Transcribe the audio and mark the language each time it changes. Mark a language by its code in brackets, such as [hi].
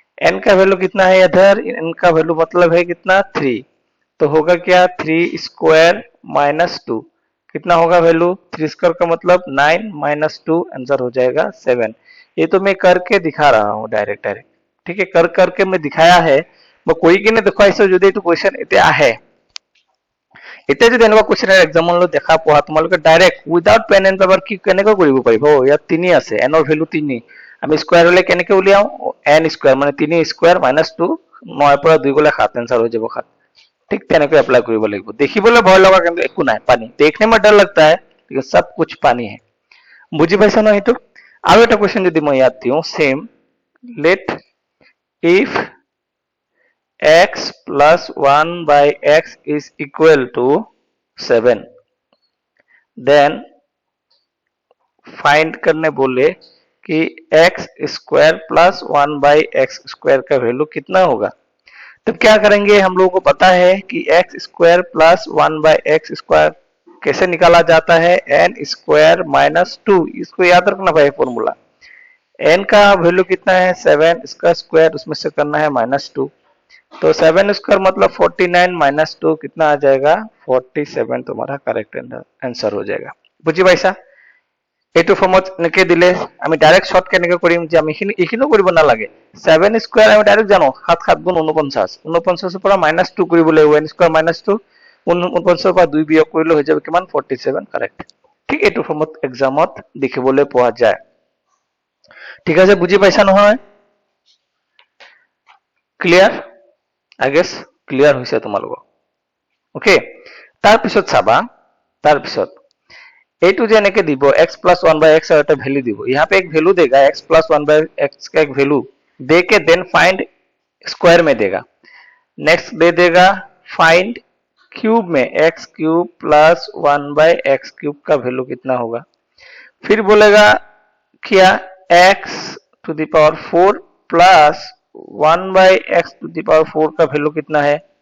[hi] n का value कितना है इधर, n का वैल्यू मतलब है कितना 3, तो होगा क्या 3² - 2, कितना होगा वैल्यू, 3² का मतलब 9 - 2, आंसर हो जाएगा 7। ये तो मैं करके दिखा रहा हूँ डायरेक्ट, ठीक है, करके मैं दिखाया है। [as] मैं कोई किने দেখুৱাইছো যদি এইটো কোৱেশ্চন এতিয়া আহে, এতিয়া যদি এনেকুৱা কোৱেশ্চন এক্সামলৈ দেখা পোৱা, তোমালোকে direct without PAN and paper কি কেনেকৈ কৰিব পাৰিব, ইয়াত 3 আছে, n ৰ ভ্যালু 3, আমি স্কয়ার হলে কেনেকৈ উলিয়াও, n² মানে 3² - 2, 9 পৰা 2 গলে 7, आंसर हो যাব 7। ठीक তেনেকৈ এপ্লাই কৰিব লাগিব। দেখিবলৈ ভয় লগা কিন্তু একো নাই, পানী [hi] देखने में डर लगता है लेकिन सब कुछ पानी है। [as] বুজি পাইছা ন এইটো। আৰু এটা কোৱেশ্চন যদি মই ইয়াত দিও, same [en] let if x plus 1 by x is equal to 7 then [hi] find करने बोले कि x square plus 1 by x square का वैल्यू कितना होगा। तो क्या करेंगे, हम लोगों को पता है कि x square plus 1 by x square कैसे निकाला जाता है, एन स्क्वायर माइनस 2। इसको याद रखना भाई फॉर्मूला। एन का वैल्यू कितना है 7, इसका स्क्वायर उसमें से करना है -2। तो 7 स्क्वायर मतलब 49 माइनस 2 कितना आ जाएगा 47। तुम्हारा करेक्ट आंसर हो जाएगा। [as] বুঝি পাইছা? এইটো ফর্মত এনেকে দিলে আমি ডাইরেক্ট শর্ট কেনেকে কৰিম যে আমি এইখিনিও কৰিব নালাগে। 7 স্কয়ার আমি ডাইরেক্ট জানো 7 7 গুণ 49 49 পৰা -2 কৰিব লাগিব। n স্কয়ার -2 49 পৰা 2 বিয়োগ কৰিলে হৈ যাব কিমান 47 কারেক্ট। ঠিক এইটো ফর্মত এক্সামত দেখিবলৈ পোৱা যায়। ঠিক আছে, বুজি পাইছা নহয়? ক্লিয়ার? আই গেস ক্লিয়ার হৈছে তোমালোকৰ। ওকে, তাৰ পিছত চাবা, তাৰ পিছত এইটো যে এনেকে দিব x plus 1 by x [hi] और एक वैल्यू [as] দিব। [hi] यहाँ पे एक वैल्यू देगा x plus 1 by x का एक वैल्यू दे के देन फाइंड स्क्वायर में देगा। नेक्स्ट दे देगा फाइंड क्यूब में x cube plus 1 by x cube का वैल्यू कितना होगा। फिर बोलेगा क्या x to the power 4 plus 1 by x to the power 4 का वैल्यू कितना है।